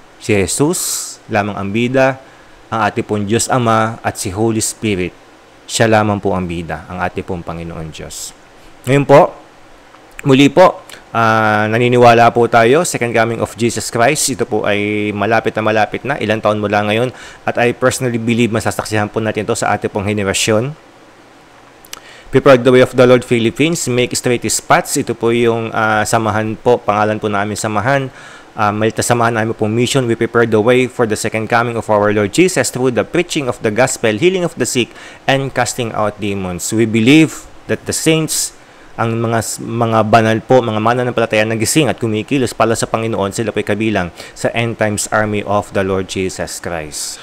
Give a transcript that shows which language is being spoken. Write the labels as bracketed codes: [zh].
[tl] Si Jesus lamang ang bida, ang ating pong Diyos Ama at si Holy Spirit. Siya lamang po ang bida, ang ating pong Panginoon Diyos. Ngayon po, muli po, naniniwala po tayo, [en] second coming of Jesus Christ. [tl] Ito po ay malapit na, ilang taon mula ngayon. At [en] I personally believe [tl] masasaksihan po natin ito sa ating pong henerasyon. Prepare the Way of the Lord Philippines, [en] make straight his paths. [tl] Ito po yung samahan po, pangalan po namin samahan. Malita samahan namin po mission. [en] We prepare the way for the second coming of our Lord Jesus through the preaching of the gospel, healing of the sick, and casting out demons. We believe that the saints [tl] ang mga banal po, mga mananampalataya na gising at kumikilos para sa Panginoon, sila po ay kabilang sa End Times Army of the Lord Jesus Christ.